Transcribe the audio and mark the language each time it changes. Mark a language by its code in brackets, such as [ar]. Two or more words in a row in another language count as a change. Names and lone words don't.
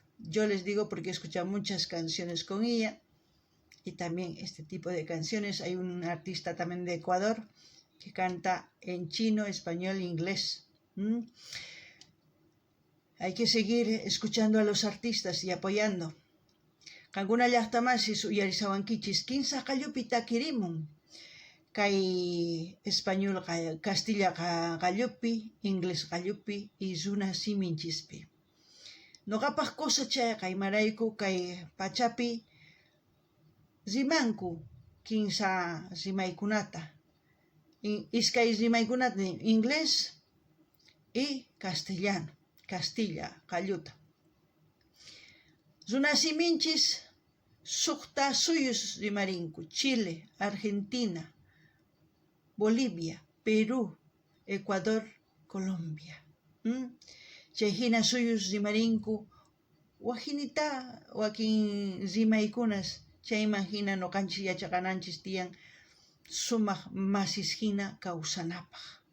[es] Yo les digo porque he escuchado muchas canciones con ella y también este tipo de canciones. Hay un artista también de Ecuador que canta en chino, español e inglés. Hay que seguir escuchando a los artistas y apoyando. [qu] Kankuna llaqtamasis uyarisawankichis kinsa qallupi takirimun. Kay español Castilla qallupi, inglés qallupi y runa siminchispi. Noqapaq cosa chayqa imarayku kay pachapi rimanku kinsa rimaykunata. Iskay rimaykunata [es] inglés y castellano, [qu] Castilla qalluta. Runa siminchis suqta suyus rimarinku. Chile, Argentina, Bolivia, Perú, Ecuador, Colombia. Chayhina suyus rimarinku wajinita wakin rimaykunas chayman hina noqanchis yachaqananchis tiyan sumaq masis hina kawsanapaq.